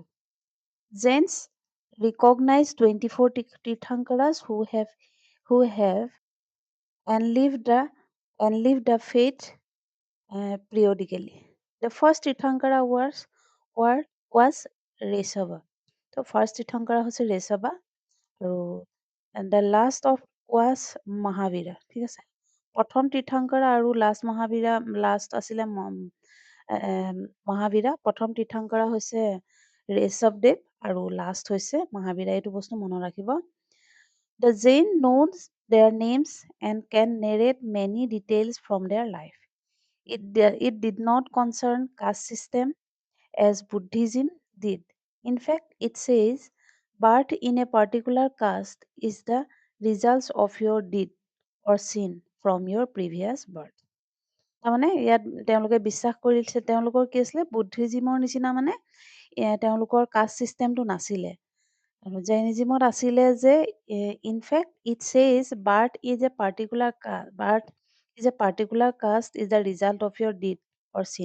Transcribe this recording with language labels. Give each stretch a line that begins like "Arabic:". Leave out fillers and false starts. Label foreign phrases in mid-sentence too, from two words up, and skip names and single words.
English: Jains recognize 24 Tirthankaras who have enlived the faith periodically. The first Tirthankara was Resava. So first Tirthankara
Assamese: হৈছে ৰেচবা আৰু
English: the last of was মহাবীৰা,
Assamese: ঠিক আছে? প্ৰথম তীৰ্থংকৰা আৰু লাষ্ট আছিলে মহাবীৰা। প্ৰথম তীৰ্থংকৰা হৈছে ৰেচৱদেৱ আৰু লাষ্ট হৈছে মহাবীৰা। এইটো বস্তু মনত ৰাখিব।
English: The Jain knows their names and can narrate many details from their life. It did not concern caste system as Buddhism did. In fact, it says birth in a particular caste is the result of your deed or sin from your previous birth.
Assamese: তাৰমানে ইয়াত তেওঁলোকে বিশ্বাস কৰিছে, তেওঁলোকৰ কি আছিলে, বুদ্ধিজিমৰ নিচিনা মানে তেওঁলোকৰ
English: caste systemটো
Assamese: নাছিলে। আৰু জৈনিজিমত আছিলে যে
English: in fact it says birth is a particular caste is the result of your deed or sin.